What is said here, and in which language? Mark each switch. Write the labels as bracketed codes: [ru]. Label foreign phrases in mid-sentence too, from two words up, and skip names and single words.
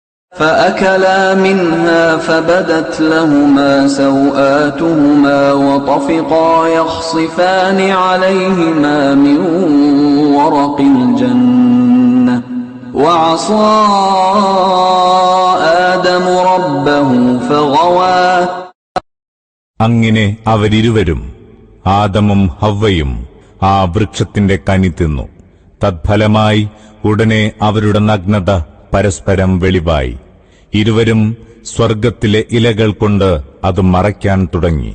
[ar] فأكلا منها فبدت لهما سوآتهما وطفقا يخصفان عليهما من ورق الجنة وعصى آدم ربه فغوى. [ml] അങ്ങനെ അവരിരുവരും ആദമും ഹവ്വയും ആ വൃക്ഷത്തിന്റെ കനി തിന്നു. തത്ഫലമായി ഉടനെ അവരുടെ നഗ്നത പരസ്പരം വെളിവായി. ഇരുവരും സ്വർഗത്തിലെ ഇലകൾ കൊണ്ട് അത് മറയ്ക്കാൻ തുടങ്ങി.